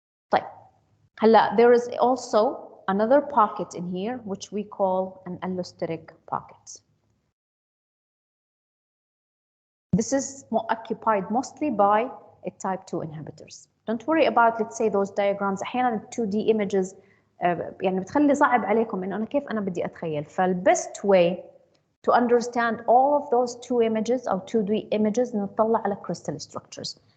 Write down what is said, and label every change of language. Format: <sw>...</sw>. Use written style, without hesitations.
<ar>طيب هلا</ar> <en>there is also another pocket in here which we call an allosteric pocket. This is occupied mostly by a type 2 inhibitors. Don't worry about, let's say, those diagrams.</en> <ar>أحياناً</ar> <en>2D images</en> <ar>يعني بتخلي صعب عليكم إنه أنا كيف أنا بدي أتخيل.</ar> <en>فالbest way to understand all of those two images أو 2D images</en> <ar>نطلع على</ar> <en>crystal structures.</en>